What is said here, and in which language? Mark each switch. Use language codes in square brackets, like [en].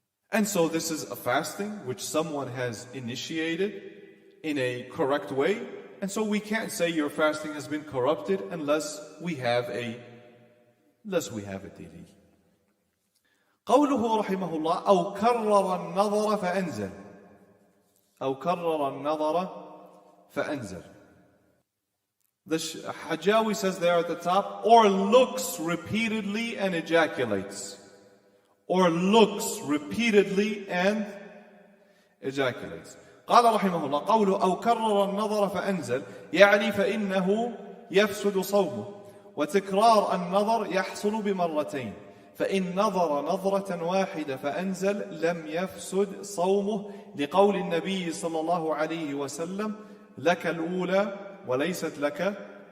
[en] And so this is a fasting which someone has initiated in a correct way, and so we can't say your fasting has been corrupted unless we have a dalil. [ar] قوله رحمه الله أو كرر النظر فأنزل أو كرر النظر فأنزل. [en] The Hajawi says there at the top, or looks repeatedly and ejaculates. Or looks repeatedly and ejaculates. [ar] قال رحمه الله قوله أو كرر النظر فأنزل يعني فإنه يفسد صومه وتكرار النظر يحصل بمرتين فإن نظر نظرة واحدة فأنزل لم يفسد صومه لقول النبي صلى الله عليه وسلم لك الأولى وليست لك